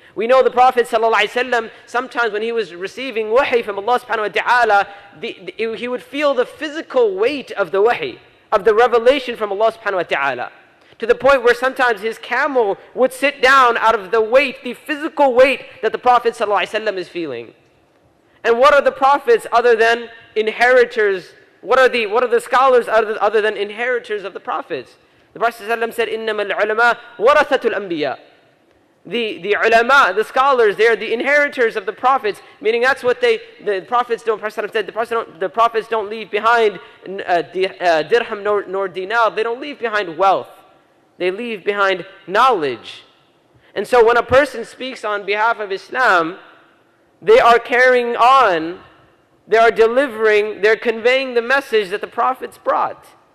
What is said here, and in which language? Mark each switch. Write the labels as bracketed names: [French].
[English] We know the Prophet ﷺ, sometimes when he was receiving wahi from Allah subhanahu wa ta'ala, he would feel the physical weight of the wahi, of the revelation from Allah subhanahu wa ta'ala. To the point where sometimes his camel would sit down out of the weight, the physical weight that the Prophet ﷺ is feeling. And what are the prophets other than inheritors? What are the scholars other than inheritors of the prophets? The Prophet ﷺ said, [Arabic] إِنَّمَا الْعُلَمَاء وَرَثَةُ الْأَنْبِيَاء. [English] The ulama, the scholars, they are the inheritors of the prophets, meaning that's what the prophets don't, Prophet said, the prophets don't leave behind dirham nor dinar, they don't leave behind wealth, they leave behind knowledge. And so when a person speaks on behalf of Islam, they are carrying on, they are delivering, they're conveying the message that the prophets brought.